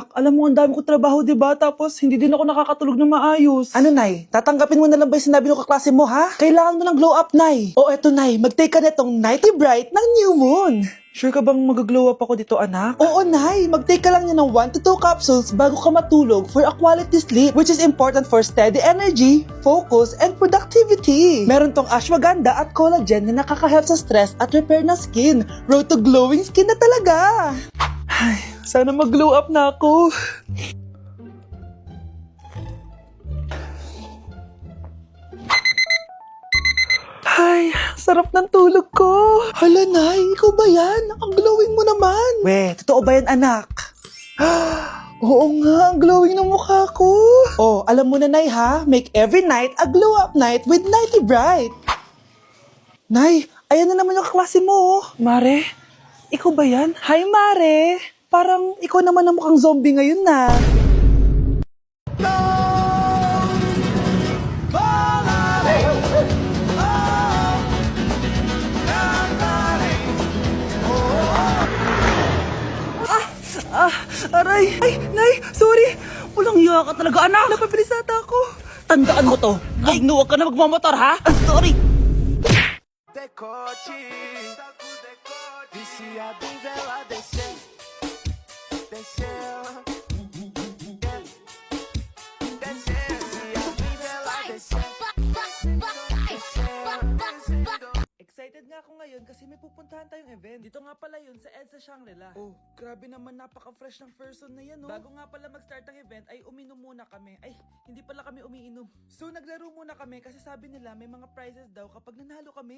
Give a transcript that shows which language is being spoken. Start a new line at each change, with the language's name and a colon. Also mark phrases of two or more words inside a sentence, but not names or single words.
Filipino: Alam mo, ang dami ko trabaho, diba? Tapos, hindi din ako nakakatulog na maayos. Ano, Nay? Tatanggapin mo na lang ba yung sinabi ng kaklase mo, ha? Kailangan mo ng
English: glow up,
Filipino: Nay. O, eto, Nay. Mag-take ka na itong Nighty Bright ng New Moon. Sure ka bang mag-glow up ako dito, anak? Oo, Nay. Mag-take ka lang niya ng
English: 1 to 2 capsules
Filipino: bago ka matulog
English: for a quality sleep, which is important for steady energy, focus, and productivity.
Filipino: Meron tong ashwagandha at collagen na nakaka-help sa stress at repair ng skin.
English: Road to glowing skin
Filipino: na talaga. Ay, sana mag-glow up na ako. Ay, sarap ng tulog ko. Hala, Nay, ikaw ba yan? Ang glowing mo naman. We, totoo ba yan, anak? Oo nga, ang glowing ng mukha ko. Oh, alam mo na, Nay, ha?
English: Make every night a glow-up night with Nighty Bright.
Filipino: Nay, ayan na naman yung kaklase mo. Mare, ikaw ba yan? Hi, Mare. Parang ikaw naman ang mukhang zombie ngayon na. Aray! Ay, Nay! Sorry! Walang iya ka talaga, anak! Napabilis ata ako! Tandaan mo to! Ay, huwag ka na magmamotor, ha? Sorry!
Portuguese: Decote, viciado em vela descer, descer, descer, viciado em vela descer.
Filipino: Excited nga ako ngayon kasi may pupuntahan tayong event. Dito nga pala yun sa EDSA Shangri-La. Oh, grabe naman, napaka-fresh ng person na yan, no? Bago nga pala mag-start ang event ay uminom muna kami. Ay, hindi pala kami umiinom. So naglaro muna kami kasi sabi nila may mga prizes daw kapag nanalo kami.